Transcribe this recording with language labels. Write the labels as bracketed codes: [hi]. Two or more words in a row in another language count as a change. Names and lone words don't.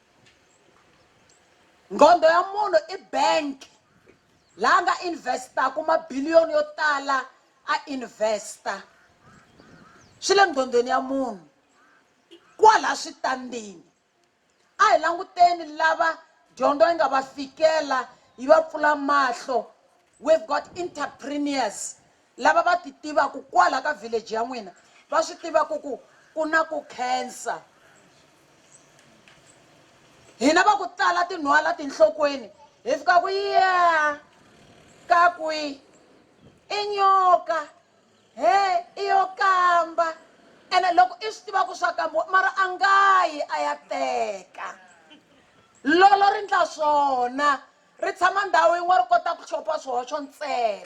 [ts] Nqondo ya munhu i bank la nga investaku mabiliyoni yo tala a investa. Swi le nqondweni ya munhu kwala switandini. A hi languteni lava dyondzo yi nga va fikela yi va pfula mahlo. [en] We've got entrepreneurs [ts] lava va ti tivaku kwala ka village ya n'wina va swi tivaku ku na ku cancer. Hina va ku tala tinhwala tinhlokweni hi fika ku ya ka kwi i nyoka i yo kamba ene loko i swi tiva ku swa kambiwa mara a nga yi a ya teka lolo ri ndla swona ri tshama ndhawu yin'we ri kota ku chopa swihoxo ntsena.